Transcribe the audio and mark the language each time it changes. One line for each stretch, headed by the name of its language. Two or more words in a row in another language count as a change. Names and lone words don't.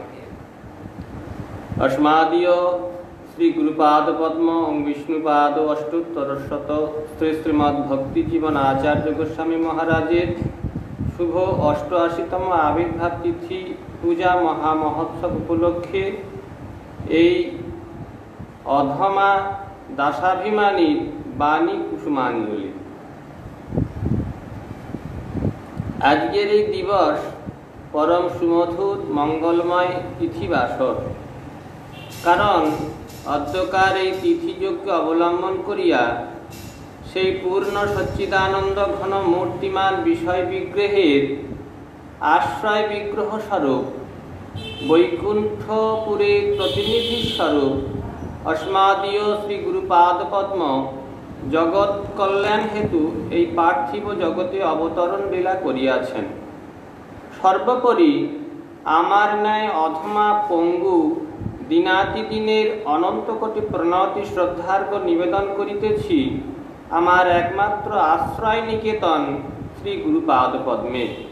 Bangla: অস্মদীয় শ্রী গুরুপাদ পদ্ম বিষ্ণুপাদ অষ্টোত্তর শত শ্রী শ্রীমদ্ ভক্তি জীবন আচার্য গোস্বামী মহারাজের শুভ 88তম আবির্ভাব তিথি পূজা মহামহোৎসব উপলক্ষে এই অধমা দাসাভিমানী বাণী কুসুমাঞ্জলি। আজকের এই দিবস পরম সুমধুর মঙ্গলময় তিথিবাসর। কারণ অদ্যকার এই তিথিযোগকে অবলম্বন করিয়া সেই পূর্ণ সচ্চিদানন্দ ঘন মূর্তিমান বিষয় বিগ্রহের আশ্রয় বিগ্রহ স্বরূপ বৈকুণ্ঠপুরীর প্রতিনিধি স্বরূপ অস্মদীয় শ্রী গুরুপাদ পদ্ম জগৎ কল্যাণ হেতু এই পার্থিব জগতে অবতরণ লীলা করিয়াছেন। সর্বোপরি আমার ন্যায় অধমা পঙ্গু দিনাতিদিনের অনন্ত কোটি প্রণতি শ্রদ্ধার্ঘ নিবেদন করিতেছি আমার একমাত্র আশ্রয় নিকেতন শ্রী গুরুপাদ পদ্মে।